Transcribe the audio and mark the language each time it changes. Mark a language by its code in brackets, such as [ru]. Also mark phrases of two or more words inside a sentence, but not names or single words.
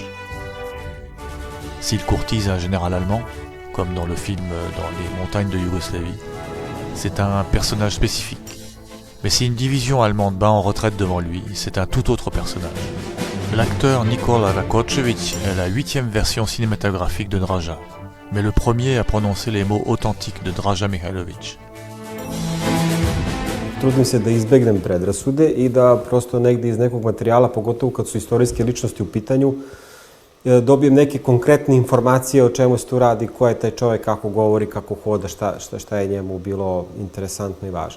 [fr] S'il courtise un général allemand, comme dans le film Dans les montagnes de Yougoslavie, c'est un personnage spécifique. Mais si une division allemande bat en retraite devant lui, c'est un tout autre personnage. L'acteur Nikola Rakočević est la 8e version cinématographique de Draža, mais le premier à prononcer les mots authentiques de Draža Mihajlović. [sr] Trudim se da izbegnem predrasude i da prosto negde iz nekog materijala, pogotovo kad su istorijske ličnosti u pitanju, dobijem neke konkretne informacije o čemu se tu radi, ko je taj čovjek, kako govori, kako hoda, šta je njemu bilo interesantno i važno.